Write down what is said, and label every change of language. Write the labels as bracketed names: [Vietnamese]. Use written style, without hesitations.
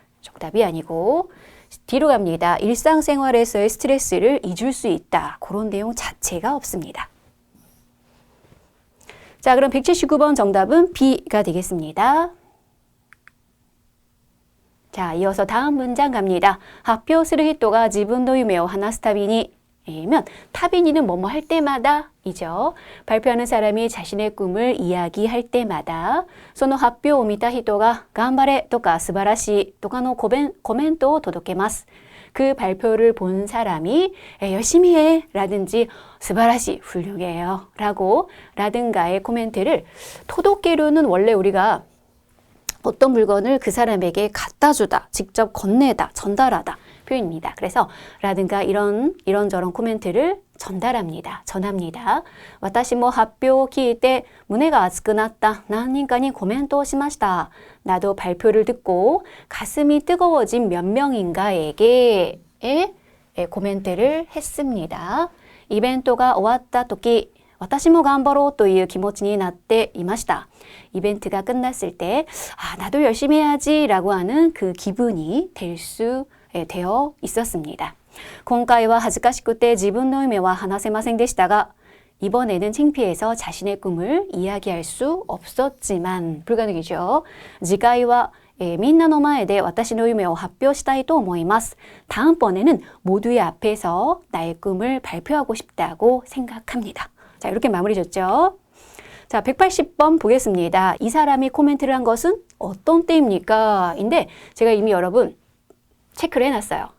[Korean] 정답이 아니고 D로 갑니다. 일상생활에서의 스트레스를 잊을 수 있다. 그런 내용 자체가 없습니다. 자, 그럼 179번 정답은 B가 되겠습니다. 자, 이어서 다음 문장 갑니다. [Japanese] 発表する人が自分の夢を話すたびに [Korean] 면 타비니는 뭐뭐 할 때마다 이죠. 발표하는 사람이 자신의 꿈을 이야기할 때마다 [Japanese] その発表を見た人が頑張れとか素晴らしいとかのコメントを届けます. [Korean] 그 발표를 본 사람이 열심히 해 라든지 스바라시 훌륭해요 라고 라든가의 코멘트를 토도케루는 원래 우리가 어떤 물건을 그 사람에게 갖다 주다, 직접 건네다, 전달하다 표현입니다. 그래서 라든가 이런저런 코멘트를 전합니다. [Japanese] 私も発表を聞いて胸が熱くなった何人かにコメントをしました. [Korean] 나도 발표를 듣고 가슴이 뜨거워진 몇 명인가에게 코멘트를 했습니다. 이벤트가 [Japanese] 終わった時私も頑張ろうという気持ちになっていました. [Korean] 이벤트가 끝났을 때 나도 열심히 해야지 라고 하는 그 기분이 되어 있었습니다. [Japanese] 今回は恥ずかしくて自分の夢は話せませんでしたが [Korean] 이번에는 창피해서 자신의 꿈을 이야기할 수 없었지만 불가능이죠. [Japanese] 次回はみんなの前で私の夢を発表したいと思います. [Korean] 다음번에는 모두의 앞에서 나의 꿈을 발표하고 싶다고 생각합니다. 자, 이렇게 마무리 졌죠. 자, 180번 보겠습니다. 이 사람이 코멘트를 한 것은 어떤 때입니까? 인데 제가 이미 여러분 체크를 해놨어요.